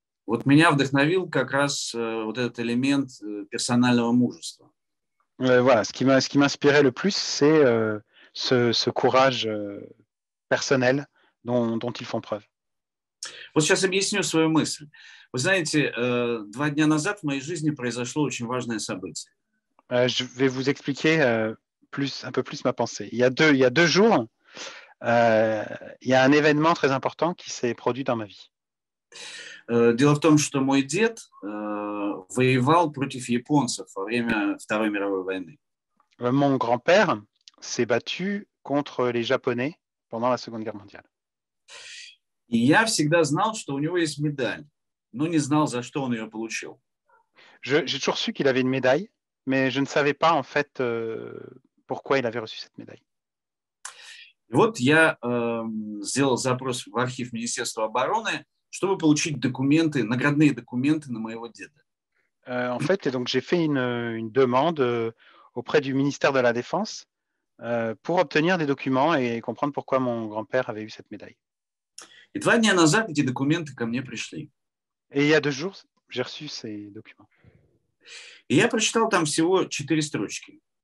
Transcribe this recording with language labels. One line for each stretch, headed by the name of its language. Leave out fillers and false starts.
Russian: Вот меня вдохновил как раз вот этот элемент персонального мужества.
French: Voilà, ce qui m'inspirait le plus, c'est ce courage personnel dont ils font preuve.
Russian: Вот сейчас объясню свою мысль. Вы знаете, 2 дня назад в моей жизни произошло очень важное событие.
French: Je vais vous expliquer un peu plus ma pensée. Il y a 2 jours, il y a un événement très important qui s'est produit dans ma vie.
Russian: Дело в том, что мой дед воевал против японцев во время Второй мировой войны.
French: Mon grand-père s'est battu contre les Japonais pendant la Seconde Guerre mondiale.
Russian: И я всегда знал, что у него есть медаль, но не знал, за что он ее получил.
French: J'ai toujours su qu'il avait une médaille, mais je ne savais pas en fait pourquoi il avait reçu cette médaille.
Russian: И вот я сделал запрос в архив Министерства обороны, чтобы получить документы, наградные документы на моего деда.
French: En fait, et donc j'ai fait une demande auprès du ministère de la Défense pour obtenir des documents et comprendre pourquoi mon grand-père avait eu cette médaille.
Russian: И 2 дня назад эти документы ко мне пришли.
French: Et il y a 2 jours, j'ai reçu ces documents.
Russian: И я прочитал там всего 4 строчки.